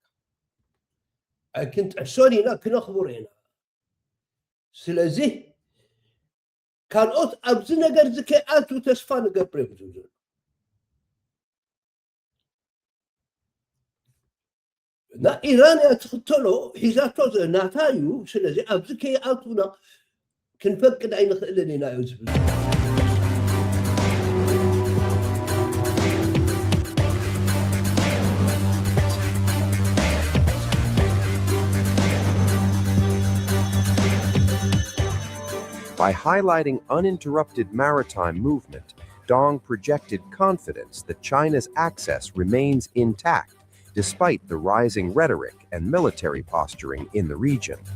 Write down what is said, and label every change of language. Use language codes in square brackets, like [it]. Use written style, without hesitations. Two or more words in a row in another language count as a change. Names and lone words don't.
[ti] ክንጥዕሶን ኢና ክነኽብሮ ኢና ስለዚ ካልኦት ኣብዚ ነገር ዝከኣቱ ተስፋ ንገብር እዩ ዘሎ እና ኢራን እያ ትኽተሎ ሒዛቶ ናታ እዩ ስለዚ ኣብዚ ከይኣቱና ክንፈቅድ ኣይንኽእልን ኢና እዩ ዝብል [en] By highlighting uninterrupted maritime movement, Dong projected confidence that China's access remains intact despite the rising rhetoric and military posturing in the region.